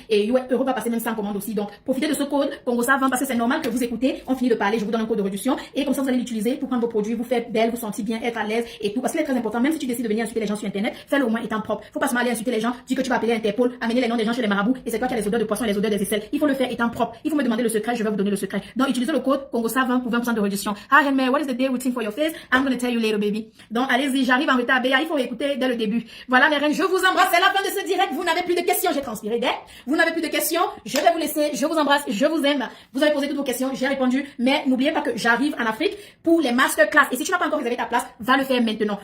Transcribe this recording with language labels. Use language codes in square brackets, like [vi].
[fr] et Europe va passer même 100 commandes aussi, donc profitez de ce code Congo ça 20, parce que c'est normal que vous écoutez, on finit de parler, je vous donne un code de réduction, et comme ça, vous allez l'utiliser pour prendre vos produits, vous faire belle, vous sentir bien, être à l'aise, et tout, parce qu'il est très important, même si tu décides de venir insulter les gens sur Internet, fais-le au moins étant propre, faut pas se mal aller insulter les gens, dis que tu vas appeler Interpol, amener les noms des gens chez les marabouts, et c'est toi qui as les odeurs de poisson, les odeurs des aisselles, il faut le faire étant propre, il faut me demander le secret, je vais vous donner le secret, donc utilisez le code Congo ça 20 pour 20% de réduction. [en] Hi Henry, what is the day routine for your face? I'm going to tell you later, baby. [fr] Donc, allez-y, j'arrive en retard, Béa, il faut écouter dès le début. Voilà, mes reines, je vous embrasse. C'est la fin de ce direct. Vous n'avez plus de questions. J'ai transpiré d'air. Vous n'avez plus de questions. Je vais vous laisser. Je vous embrasse. Je vous aime. Vous avez posé toutes vos questions. J'ai répondu. Mais n'oubliez pas que j'arrive en Afrique pour les masterclass. Et si tu n'as pas encore réservé ta place, va le faire maintenant.